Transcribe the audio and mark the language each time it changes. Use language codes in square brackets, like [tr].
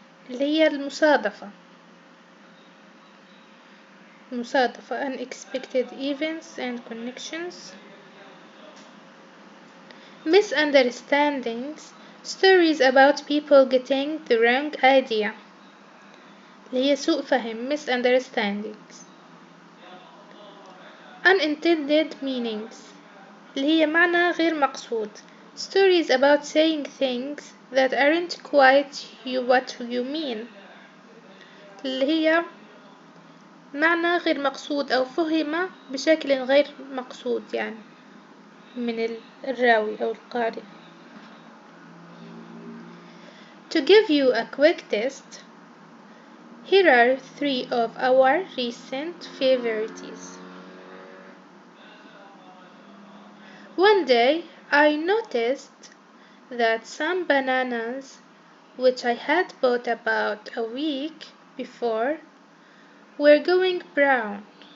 [ar] اللي هي المصادفة [en] unexpected events and connections. Misunderstandings: stories about people getting the wrong idea [ar] اللي هي سوء فهم [en] misunderstandings. Unintended meanings [ar] اللي هي معنى غير مقصود [en] stories about saying things that aren't quite what you mean [ar] اللي هي معنى غير مقصود أو فهم بشكل غير مقصود يعني من الراوي أو القارئ. [en] To give you a quick test, here are 3 of our recent favorites. One day I noticed that some bananas, which I had bought about a week before, were going brown.